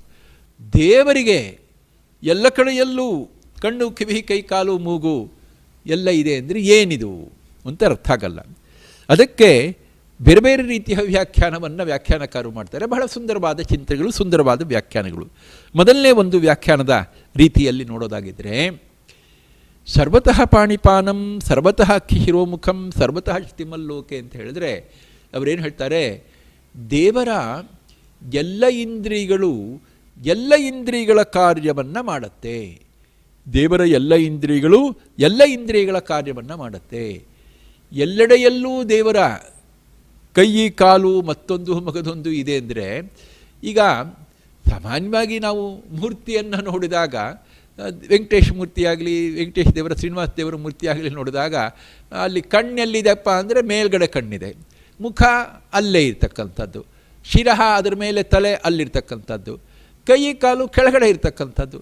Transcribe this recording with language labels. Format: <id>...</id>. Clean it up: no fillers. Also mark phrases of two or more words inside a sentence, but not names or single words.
<kn>ದೇವರಿಗೆ ಎಲ್ಲ ಕಡೆಯಲ್ಲೂ ಕಣ್ಣು ಕಿವಿ ಕೈ ಕಾಲು ಮೂಗು ಎಲ್ಲ ಇದೆ ಅಂದರೆ ಏನಿದು ಅಂತ ಅರ್ಥ ಆಗಲ್ಲ. ಅದಕ್ಕೆ ಬೇರೆ ಬೇರೆ ರೀತಿಯ ವ್ಯಾಖ್ಯಾನವನ್ನು ವ್ಯಾಖ್ಯಾನಕಾರರು ಮಾಡ್ತಾರೆ. ಬಹಳ ಸುಂದರವಾದ ಚಿಂತನೆಗಳು, ಸುಂದರವಾದ ವ್ಯಾಖ್ಯಾನಗಳು. ಮೊದಲನೇ ಒಂದು ವ್ಯಾಖ್ಯಾನದ ರೀತಿಯಲ್ಲಿ ನೋಡೋದಾಗಿದ್ದರೆ,</kn> <sa>ಸರ್ವತಃ ಪಾಣಿಪಾನಂ ಸರ್ವತಃ ಶಿರೋಮುಖಂ ಸರ್ವತಃ ಶ್ರುತಿಮಲ್ಲೋಕೆ</sa> <kn>ಅಂತ ಹೇಳಿದ್ರೆ ಅವರೇನು ಹೇಳ್ತಾರೆ, ದೇವರ ಎಲ್ಲ ಇಂದ್ರಿಯಗಳು ಎಲ್ಲ ಇಂದ್ರಿಯಗಳ ಕಾರ್ಯವನ್ನು ಮಾಡುತ್ತೆ. ದೇವರ ಎಲ್ಲ ಇಂದ್ರಿಯಗಳು ಎಲ್ಲ ಇಂದ್ರಿಯಗಳ ಕಾರ್ಯವನ್ನು ಮಾಡುತ್ತೆ. ಎಲ್ಲೆಡೆಯಲ್ಲೂ ದೇವರ ಕೈ ಕಾಲು ಮತ್ತೊಂದು ಮಗದೊಂದು ಇದೆ ಅಂದರೆ, ಈಗ ಸಾಮಾನ್ಯವಾಗಿ ನಾವು ಮೂರ್ತಿಯನ್ನು ನೋಡಿದಾಗ, ವೆಂಕಟೇಶ ಮೂರ್ತಿಯಾಗಲಿ, ವೆಂಕಟೇಶ ದೇವರ ಶ್ರೀನಿವಾಸ ದೇವರ ಮೂರ್ತಿಯಾಗಲಿ ನೋಡಿದಾಗ ಅಲ್ಲಿ ಕಣ್ಣೆಲ್ಲಿದೆಪ್ಪ ಅಂದರೆ ಮೇಲ್ಗಡೆ ಕಣ್ಣಿದೆ, ಮುಖ ಅಲ್ಲೇ ಇರ್ತಕ್ಕಂಥದ್ದು, ಶಿರಹ ಅದರ ಮೇಲೆ ತಲೆ ಅಲ್ಲಿರ್ತಕ್ಕಂಥದ್ದು, ಕೈ ಕಾಲು ಕೆಳಗಡೆ ಇರ್ತಕ್ಕಂಥದ್ದು.</kn>